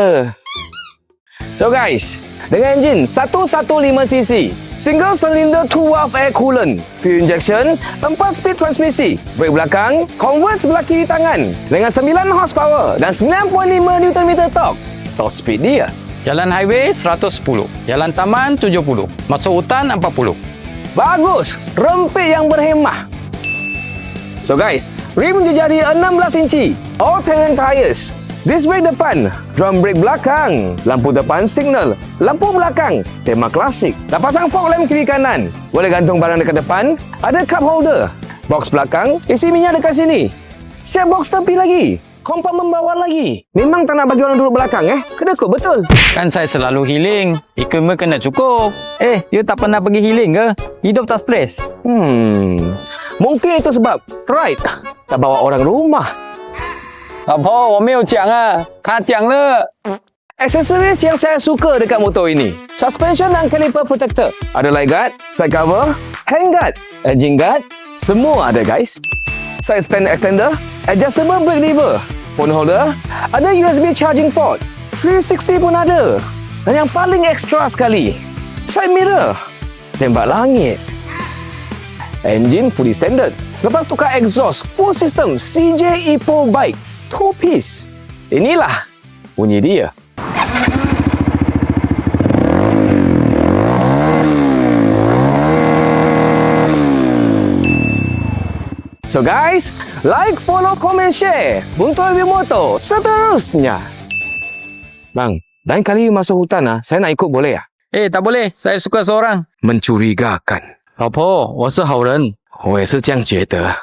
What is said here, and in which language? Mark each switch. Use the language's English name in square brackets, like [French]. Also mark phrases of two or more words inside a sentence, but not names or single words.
[English] So guys, [Malay] dengan enjin 115cc, [English] single cylinder 2-valve air coolant, fuel injection, [Malay] 4 speed transmisi, brake belakang, convert sebelah kiri tangan dengan 9 horsepower dan 9.5 [English] Nm torque. [Malay] Top speed dia. Jalan highway 110. Jalan taman 70. Masuk hutan 40. Bagus, rempit yang berhemah. [English] So guys, [Malay] rim jejari 16 inci, [English] all-terrain tires, disc brake [Malay] depan, [English] drum brake [Malay] belakang, lampu depan signal, lampu belakang, tema klasik. Dah pasang [English] fog lamp [Malay] kiri kanan, boleh gantung barang dekat depan, ada [English] cup holder, [Malay] box belakang, isi minyak dekat sini. Siap box tepi lagi, kompartmen bawah lagi. Memang tak nak bagi orang duduk belakang Kedekut betul. Kan saya selalu healing. Equipment kena cukup. You tak pernah pergi healing ke? Hidup tak stres? Mungkin itu sebab Right tak bawa orang rumah. [Chinese] 老婆，我没有讲啊，他讲了。 [Malay] Aksesoris yang saya suka dekat motor ini, suspension dan [English] caliper protector, [Malay] ada [English] light guard, side cover, handguard, engine guard, [Malay] semua ada guys. [English] Side stand extender, adjustable brake lever, phone holder, [Malay] ada [English] USB charging port, [Malay] 360 pun ada. Dan yang paling ekstra sekali, [English] side mirror, [Malay] tembak langit. [English] Engine fully standard. [Malay] Selepas tukar [English] exhaust, full system [Malay] CJ Epo Bike 2-piece. Inilah bunyi dia. [English] So guys, like, follow, comment, share [Malay] untuk review motor seterusnya. Bang, lain kali masuk hutan saya nak ikut boleh ya? tak boleh. Saya suka seorang. Mencurigakan. [Chinese] 老婆，我是好人。我也是这样觉得。